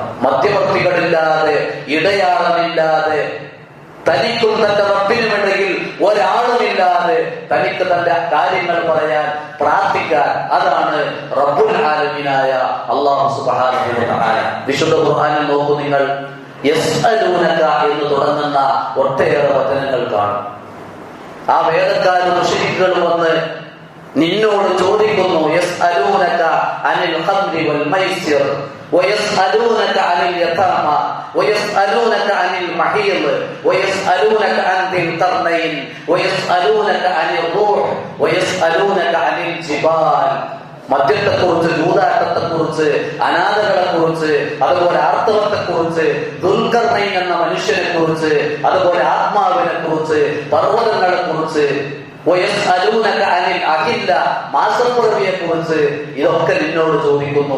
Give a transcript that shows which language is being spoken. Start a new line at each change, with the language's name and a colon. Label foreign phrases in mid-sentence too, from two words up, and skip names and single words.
Malayalam: മധ്യവർത്തികളില്ലാതെ, ഇടയാളനില്ലാതെ, തനിക്കും തന്റെ റബ്ബിനുമിടയിൽ ഒരാളുമില്ലാതെ തനിക്ക് തന്റെ കാര്യങ്ങൾ പറയാൻ, പ്രാർത്ഥിക്കാൻ, അതാണ് റബ്ബുൽ ആലമീനായ
Arabic: الله سبحانه وتعالى.
Malayalam: വിശുദ്ധ ഖുർആനിൽ നോക്കൂ നിങ്ങൾ, യസ്അലൂനക എന്ന് തുടങ്ങുന്ന ഒട്ടേറെ വചനങ്ങൾ കാണും. ആ വേദക്കാരും മുശ്രിക്കുകളും വന്ന് നിന്നോട് ചോദിക്കുന്നു,
Arabic: يسألونك عن الخمر والميسر ويسألونك عن اليتامى ويسألونك عن المحيض ويسألونك عن ذي القرنين ويسألونك عن الروح ويسألونك عن الجبال.
Malayalam: മദ്യത്തെക്കുറിച്ച്, ജൂതാട്ടത്തെക്കുറിച്ച്, അനാഥകളെക്കുറിച്ച്, അതുപോലെ ആർത്തവത്തെക്കുറിച്ച്, ദുൽഖർനൈൻ എന്ന മനുഷ്യനെ കുറിച്ച്, അതുപോലെ ആത്മാവിനെ കുറിച്ച്, പർവ്വതങ്ങളെ കുറിച്ച്, മാസപ്പുറവിയെ കുറിച്ച് ഇതൊക്കെ നിന്നോട് ചോദിക്കുന്നു.